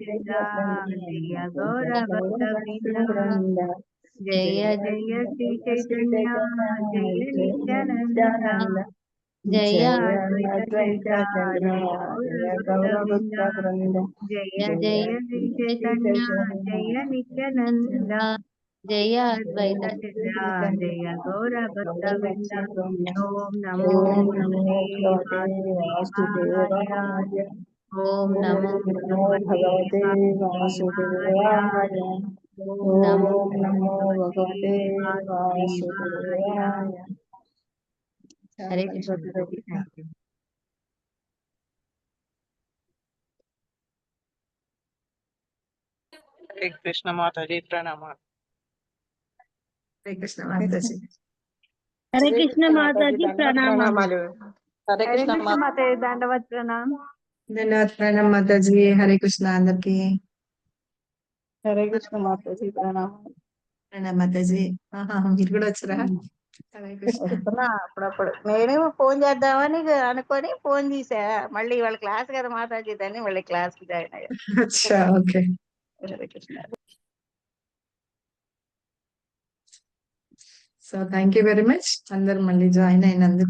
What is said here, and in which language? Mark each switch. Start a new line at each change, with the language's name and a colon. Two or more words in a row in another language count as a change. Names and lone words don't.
Sanskrit: जय गौर भक्त वृंद जय जय श्री चैतन्य जय नित्यानंद जय अद्वैत जय गौर भक्त वृंद जय जय श्री चैतन्य जय नित्यानंद जय अद्वैत जय गौर भक्त वृंद ओम नमो भगवते वासुदेवाय ओम नमो भगवते वासुदेवाय ओम नमो भगवते वासुदेवाय हरे कृष्ण
English: thank you
Hindi: हरे कृष्ण माताजी प्रणाम। हरे कृष्ण माताजी हरे कृष्ण माताजी प्रणाम। हरे कृष्ण माताजी दंडवत प्रणाम। धन्यवाद प्रणाम माताजी हरे कृष्ण అందరికి हरे कृष्ण माताजी प्रणाम।
Telugu: ప్రణామ్ మాతాజీ మీరు కూడా వచ్చారా హరే కృష్ణ వస్తున్నా అప్పుడప్పుడు నేను ఫోన్ చేద్దామని అనుకొని ఫోన్ తీసా మళ్ళీ వాళ్ళ క్లాస్ కదా మాతాజీ అని మళ్ళీ క్లాస్ కి జాయిన్ అయ్యా. అచ్చా ఓకే హరే కృష్ణ.
English: so thank you very much
Telugu: అందరు మళ్ళీ జాయిన్ అయినందుకు.